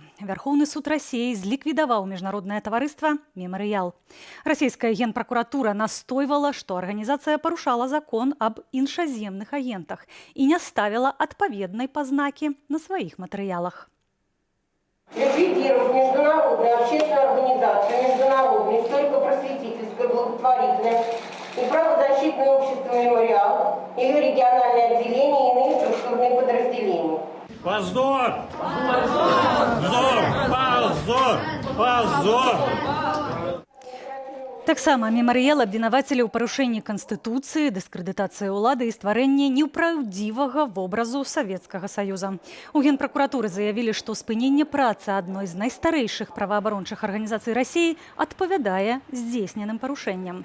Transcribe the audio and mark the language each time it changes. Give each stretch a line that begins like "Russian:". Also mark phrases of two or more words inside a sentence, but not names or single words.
Belarusian: Вярхоўны суд Расіі зліквідаваў міжнароднае таварыства «Мемарыял». Расійская генпракуратура настойвала, што арганізацыя парушала закон аб іншаземных агентах і не ставіла адпаведнай пазнакі на сваіх матэрыялах.
Russian: Ликвидировав международную общественную организацию, международное историко-просветительское, благотворительное и правозащитное общество «Мемориал», ее региональные отделения и иные структурные подразделения. Позор! Позор! Позор! Позор!
Belarusian: Таксама мемарыял абвінавацілі ў парушэнні канстытуцыі, дыскрэдытацыі ўлады і стварэнні непраўдзівага вобразу Савецкага Саюза. У Генпракуратуры заявілі, што спыненне працы адной з найстарэйшых праваабарончых арганізацый Расіі адпавядае здзейсненым парушэнням.